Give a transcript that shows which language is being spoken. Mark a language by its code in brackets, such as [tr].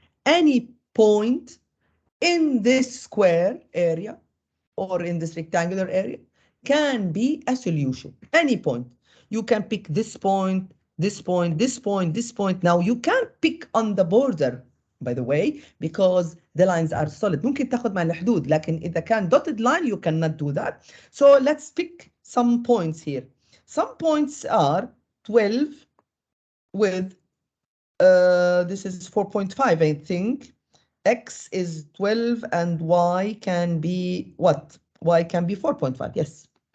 [en] Any point in this square area or in this rectangular area can be a solution. Any point. You can pick this point, this point, this point, this point. Now you can't pick on the border, by the way, because the lines are solid. [ar] ممكن تاخد مع الحدود، لكن إذا كان [en] dotted line, you cannot do that. So let's pick some points here. Some points are 12 with, this is 4.5, I think. X is 12 and Y can be what? Y can be 4.5, yes.